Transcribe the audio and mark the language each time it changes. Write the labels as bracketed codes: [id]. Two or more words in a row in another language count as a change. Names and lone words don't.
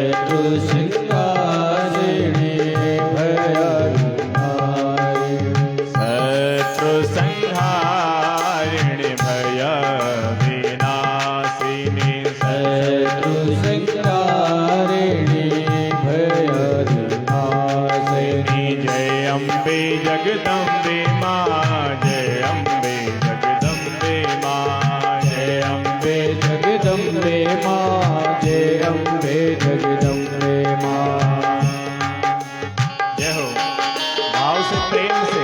[sa] शत्रुसंहारिणी भयविनाशिनी शत्रुसंहारिणी भयविनाशिनी शत्रुसंहारिणी भयविनाशिनी [hi] जय अम्बे जगदम्बे माँ जय अम्बे जगदम्बे माँ जय अम्बे जगदम्बे माँ जय अम्बे जगदम्बे माँ। जय हो। भाव से प्रेम से